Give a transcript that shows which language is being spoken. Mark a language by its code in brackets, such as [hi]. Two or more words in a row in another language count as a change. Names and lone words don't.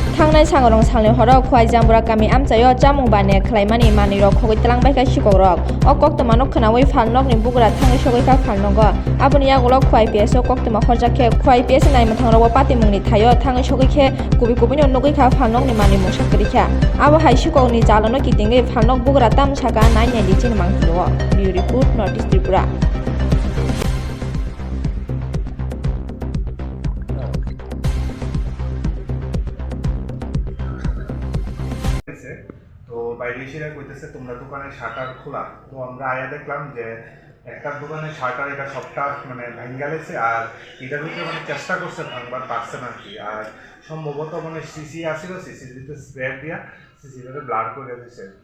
[trp] Tangnai sangrong sangle horok khowai Jambura kami Amchaio jamung bane Akarmani manirok khogoi talangbai ka Sikhok o koktoma no khanawi phalnok ni bugra thangai sogoi ka phalnogo aboni yagolo khowai PS o koktoma Khokjak khe khowai PS nai mathangro pati mungni thayo thangai sogoi khe kubi no nogoi ka phalnok ni mani mungsa krikha abo hai Sikhok ni jalono kitingai phalnok bugra tam saka nai nai di chin mangtilo [en] Bureau Report Northeast Tripura [bn] তো বাইরে এসে কইতেছে তোমরা দোকানের শাটার খোলা তো আমরা আয়া দেখলাম যে একটা দোকানের শাটার এটা সবটা মানে ভেঙে গেছে আর এটার ভিতরে মানে চেষ্টা করছে ভাঙবার পারছে না কি আর সম্ভবত মানে সিসি আসছিল সিসিতে স্প্রে দিয়া সিসিটাকে ব্লার করে দিয়েছে আর কি